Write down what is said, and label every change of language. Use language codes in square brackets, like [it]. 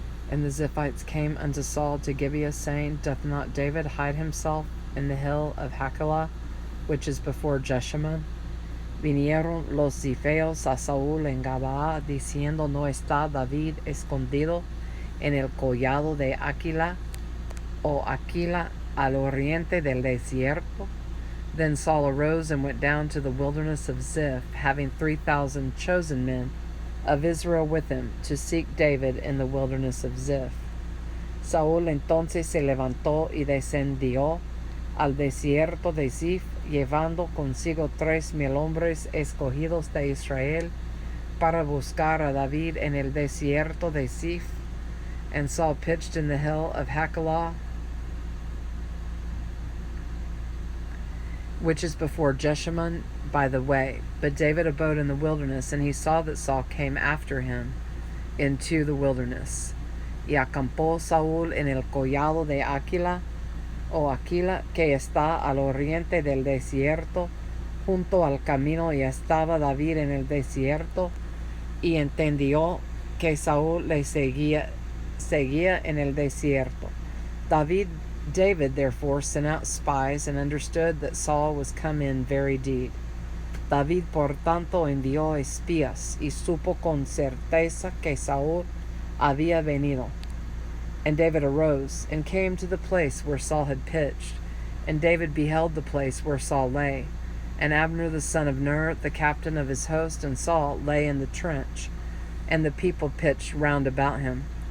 [en] And the Ziphites came unto Saul to Gibeah, saying, Doth not David hide himself in the hill of Hachilah, which is before Jeshimon? [es] Vinieron los Zipheos a Saúl en Gabaa, diciendo, ¿No está David escondido en el collado de Aquila, o Aquila al oriente del desierto? [en] Then Saul arose and went down to the wilderness of Ziph, having 3,000 chosen men of Israel with him, to seek David in the wilderness of Ziph. [es] Saúl entonces se levantó y descendió al desierto de Ziph, llevando consigo 3,000 hombres escogidos de Israel para buscar a David en el desierto de Ziph. [en] And Saul pitched in the hill of Hachilah, which is before Jeshimon by the way. But David abode in the wilderness, and he saw that Saul came after him into the wilderness. [es] Y acampó Saúl en el collado de Aquila, o Aquila, que está al oriente del desierto, junto al camino, y estaba David en el desierto, y entendió que Saúl le seguía en el desierto. [en] David therefore sent out spies, and understood that Saul was come in very deed. [es] David por tanto envió espías, y supo con certeza que Saúl había venido. [en] And David arose, and came to the place where Saul had pitched. And David beheld the place where Saul lay. And Abner the son of Ner, the captain of his host, and Saul lay in the trench, and the people pitched round about him.